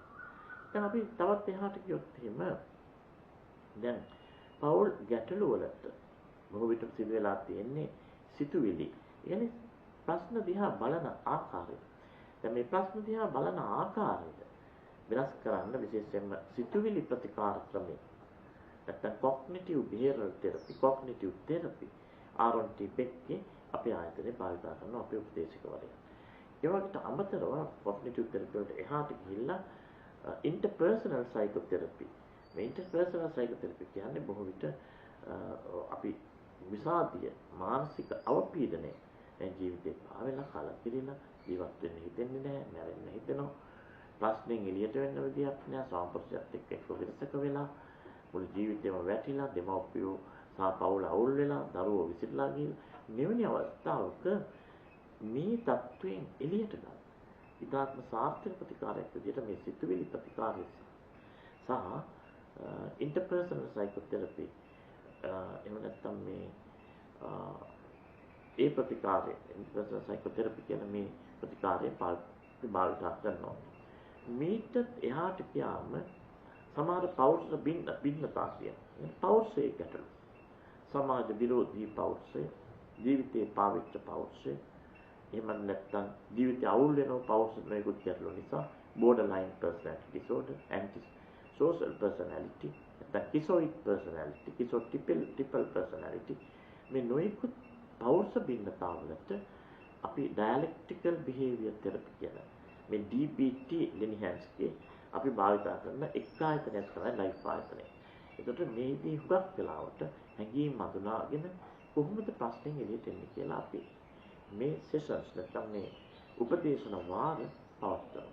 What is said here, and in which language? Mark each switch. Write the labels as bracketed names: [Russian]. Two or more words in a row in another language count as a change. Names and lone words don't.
[Sinhala] දැන් අපි තවත් එහාට ගියොත් එහෙම දැන් පෞල් ගැටලු වලට බොහෝ විට සිදු වෙලා තියෙන්නේ සිතුවිලි. يعني ප්‍රශ්න දිහා බලන ආකාරය. දැන් මේ ප්‍රශ්න දිහා බලන ආකාරය වෙනස් කරන්න විශේෂයෙන්ම සිතුවිලි ප්‍රතිකාර ක්‍රමය. නැත්නම් [English] cognitive behavioral therapy, cognitive therapy RNT [Sinhala] බෙක්ගේ අපේ ආයතනයේ භාවිත කරන අපේ උපදේශකවරයා. ඒ වගේට අමතරව [English] cognitive therapy [Sinhala] වලට එහාට ගිහිල්ලා [English] interpersonal psychotherapy. [Sinhala] මේ [English] interpersonal psychotherapy [Sinhala] කියන්නේ බොහෝ විට අපි විසාදිය මානසික අවපීඩනය ජීවිතේ පාවෙලා කලකිරිලා ජීවත් වෙන්න හිතෙන්නේ නැහැ, මැරෙන්න හිතෙනවා. ප්‍රශ්නෙන් එළියට වෙන්න විදියක් නෑ, සාම්ප්‍රදායත් එක්ක එක්ක විරසක වෙලා මුළු ජීවිතේම වැටිලා දෙමව්පියෝ සහ පවුල අවුල් වෙලා දරුවෝ විසිරලා ගිහින් මෙවැනි අවස්ථාවක මේ තත්වයෙන් එළියට ගන්න. ඊටාත්ම සාර්ථක ප්‍රතිකාරයක් විදිහට මේ සිතුවිලි ප්‍රතිකාරය සහ [English] interpersonal psychotherapy [Sinhala] එහෙම නැත්නම් මේ ඒ ප්‍රතිකාරය [English] interpersonal psychotherapy [Sinhala] කියන මේ ප්‍රතිකාරය භාවිත කරනවා. මීට එහාට ගියාම සමහර පෞරුෂ බින්නතා කියන පෞරුෂයේ ගැටලු, සමාජ විරෝධී පෞරුෂය, ජීවිතේ පාවිච්ච පෞරුෂය, එහෙම නැත්නම් ජීවිතය අවුල් වෙන පෞරුෂ නොයෙකුත් ගැටලු නිසා [English] borderline personality disorder, anti-social personality, [Sinhala] නැත්නම් [English] schizoid personality, triple personality [Sinhala] මේ නොයෙකුත් පෞරුෂ බින්නතාවලට අපි [English] dialectical behavior therapy [Sinhala] කියන මේ DBT ලිනිහැන්ස්ගේ අපි භාවිත කරන එක් ආයතනයක් තමයි ලයිෆ් ආයතනය. ඒකට මේදී හුඟක් වෙලාවට හැඟීම් අඳුනාගෙන කොහොමද ප්‍රශ්නෙන් එළියට එන්නේ කියලා අපි මේ සෙෂන්ස් නැත්නම් මේ උපදේශන වාර පවත්වනවා.